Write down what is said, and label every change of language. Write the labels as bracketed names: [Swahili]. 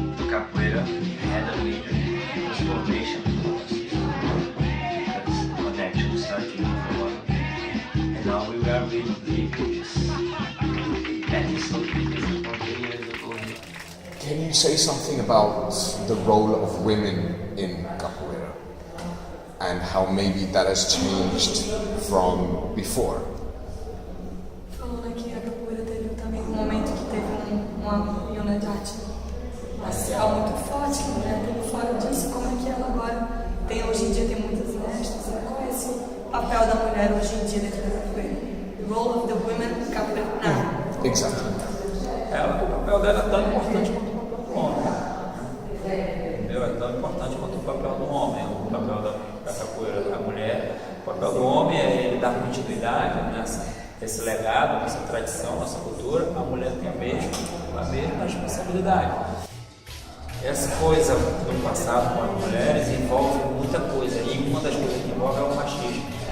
[English] Capoeira had a major transformation process because the connection started with one, and now we are really vehicles. That is something different from 10 years ago. Can you say something about the role of women in capoeira and how maybe that has changed from before? [Portuguese] Falando aqui, a capoeira teve também um momento que teve uma unidade marcial muito forte, né? Fora disso, como é que ela agora tem, hoje em dia tem muitas mestres, né? Qual é esse papel da mulher hoje em dia dentro da capoeira? [English] The role of the women in capoeira now. Exactly. [Portuguese] O papel dela é tão importante quanto o papel do homem. Entendeu? É tão importante quanto o papel do homem, o papel da capoeira da mulher. O papel do homem é ele dar continuidade nesse legado, nessa tradição, nossa cultura. A mulher tem a mesma responsabilidade. Essa coisa do passado com as mulheres envolve muita coisa, e uma das coisas que envolve é o machismo.